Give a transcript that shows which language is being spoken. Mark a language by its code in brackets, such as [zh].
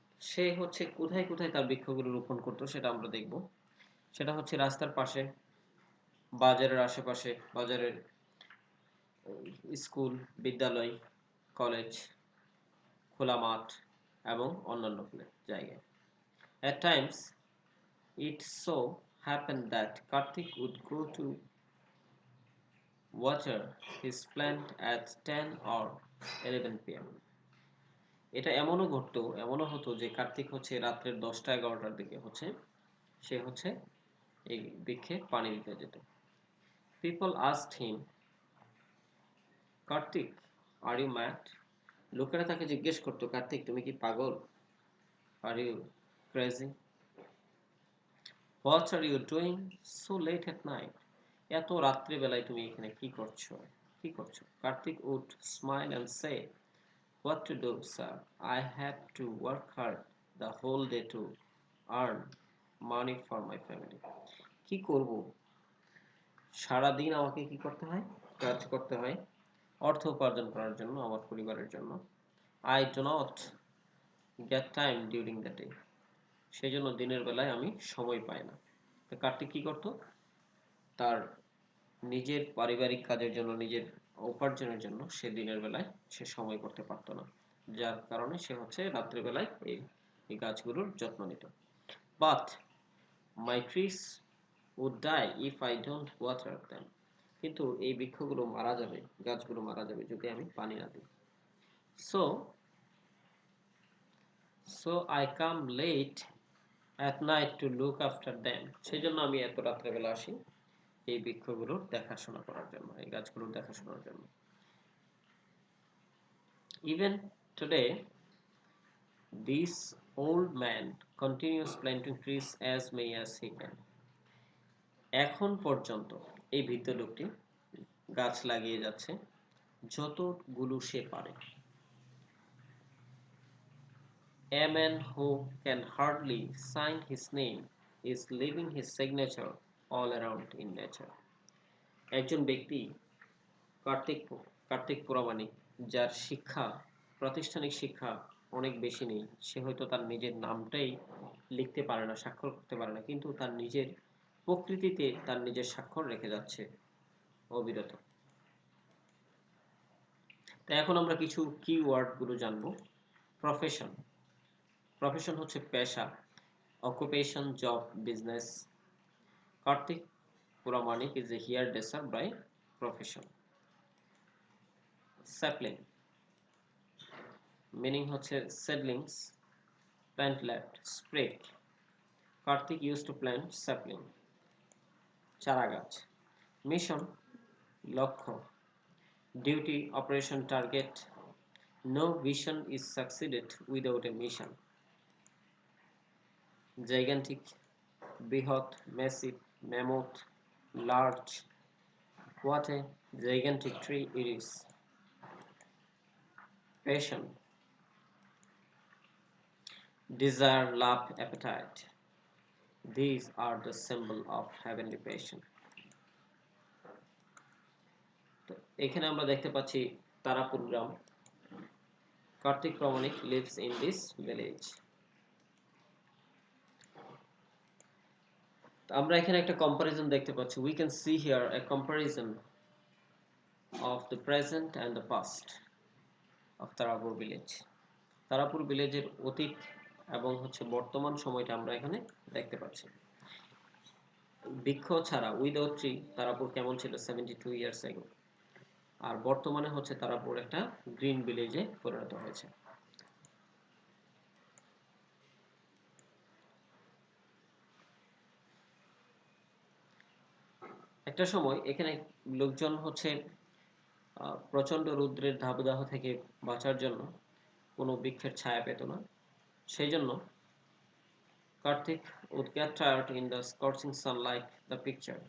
[bn] সে হচ্ছে কোথায় কোথায় তার বৃক্ষগুলো রোপণ করতো সেটা আমরা দেখব। সেটা হচ্ছে রাস্তার পাশে, বাজারের আশেপাশে, বাজারের স্কুল, বিদ্যালয়, কলেজ, খোলা মাঠ এবং অন্যান্য জায়গায়। [en] At times, it so happened that Karthik would go to water his plant at 10 or 11 p.m. [bn] এটা এমনও হতো যে কার্তিক হচ্ছে রাত্রের 10টা-11টার দিকে সে হচ্ছে এই বৃক্ষে পানি দিতে যেত। [en] People asked him, Karthik, are you mad? [bn] লোকেরা তাকে জিজ্ঞেস করতো, কার্তিক তুমি কি পাগল? [en] Are you crazy? What are you doing so late at night? [bn] এত রাত্রে বেলায় তুমি এখানে কি করছো? [en] Karthik would smile and say, what to do, sir? I have to work hard the whole day to earn money for my family. [bn] কি করব? সারা দিন আমাকে কি করতে হয়? কাজ করতে হয় অর্থ উপার্জন করার জন্য, আমার পরিবারের জন্য। [en] I do not get time during the day. [bn] সেজন্য দিনের বেলায় আমি সময় পাই না। তো কার্তিক কি করতো? তার নিজের পারিবারিক কাজের জন্য, নিজের উপার্জনের জন্য সে দিনের বেলায় সে সময় করতে পারতো না, যার কারণে সে হচ্ছে রাত্রে বেলায় এই গাছগুলোর যত্ন নিত। [en] But my trees would die if I don't water them. [bn] কিন্তু এই বৃক্ষগুলো মারা যাবে, গাছগুলো মারা যাবে যদি আমি পানি না দিই। [en] So, so I come late at night to look after them. [bn] সেই জন্য আমি এত রাত্রেবেলা আসি এই বৃক্ষগুলোর দেখাশোনা করার জন্য, এই গাছগুলোর দেখাশোনার জন্য। [en] Even today, this old man continues planting trees as many as he can. [bn] এখন পর্যন্ত এই বৃদ্ধ লোকটি গাছ লাগিয়ে যাচ্ছে যতগুলো সে পারে। [en] A man who can hardly sign his name is leaving his signature all around in nature. [bn] একজন ব্যক্তি কার্তিক কার্তিক পুরামানিক, যার প্রাতিষ্ঠানিক শিক্ষা অনেক বেশি নেই, সে হয়তো তার নিজের নামটাই লিখতে পারে না, স্বাক্ষর করতে পারে না, কিন্তু তার নিজের প্রকৃতিতে তার নিজের স্বাক্ষর রেখে যাচ্ছে অবিরত। তাই এখন আমরা কিছু কিওয়ার্ড গুলো জানবো। প্রফেশন, প্রফেশন হচ্ছে পেশা, occupation, job, business. [en] Karthik Pramanik is a hairdresser by profession. Sapling, meaning হচ্ছে seedlings, plant left, spread. Karthik used to plant sapling, [bn] চারা গাছ। [en] Mission, লক্ষ্য, duty, operation, target. No vision is succeeded without a mission. Gigantic, বৃহৎ, massive, mammoth, large. What a gigantic tree it is. Passion, desire, love, appetite. These are the symbol of heavenly passion. [bn] তো এখানে আমরা দেখতে পাচ্ছি তারাপুর গ্রাম। [en] Karthik Pramanik lives in this village. [bn] আমরা এখানে একটা comparison দেখতে পাচ্ছি। [en] We can see here a comparison of the present and the past of Tarapur village. [bn] Tarapur ভিলেজের অতীত এবং হচ্ছে বর্তমান সময়টা আমরা এখানে দেখতে পাচ্ছি। বৃক্ষ ছাড়া [en] without tree [bn] তারাপুর কেমন ছিল 72 ইয়ার্স ago, আর বর্তমানে হচ্ছে তারাপুর একটা গ্রিন ভিলেজে পরিণত হয়েছে। একটা সময় এখানে লোকজন হচ্ছে প্রচন্ড রৌদ্রের দাবদাহ থেকে বাঁচার জন্য কোনো বৃক্ষের ছায়া পেত না। সেই জন্য [en] Karthik would get tired in the scorching sun like the picture.